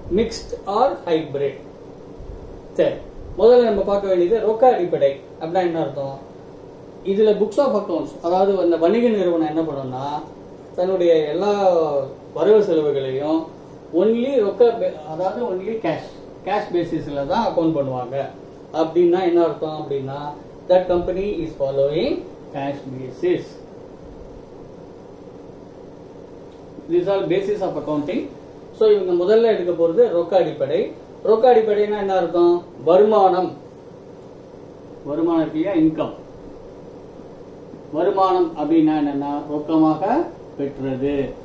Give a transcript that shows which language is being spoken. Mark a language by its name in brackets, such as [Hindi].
[Tamil] Mixed R hybrid. சரி, முதல்ல நம்ம பார்க்க வேண்டியது ரொக்க அடிப்படை அப்படின்னா என்ன அர்த்தம்? இதுல புக்ஸ் ஆஃப் அக்கவுண்ட்ஸ், அதாவது அந்த வணிக நிறுவனம் என்ன பண்ணும்னா தன்னுடைய எல்லா வரவு செலவுகளையும் ஒன்லி ரொக்க, அதாவது ஒன்லி கேஷ் பேசிஸ்ல தான் அக்கவுண்ட் பண்ணுவாங்க. அப்படின்னா என்ன அர்த்தம் அப்படின்னா [English] that company is following cash basis. These are basis of accounting. [Tamil] So இவங்க முதல்ல எடுக்க போறது ரொக்க அடிப்படை. ரொக்க அடிப்படைனா என்ன அர்த்தம்? வருமானம் இல்லையா, இன்கம். வருமானம் அப்படின்னா என்னன்னா ரொக்கமாக பெற்றது.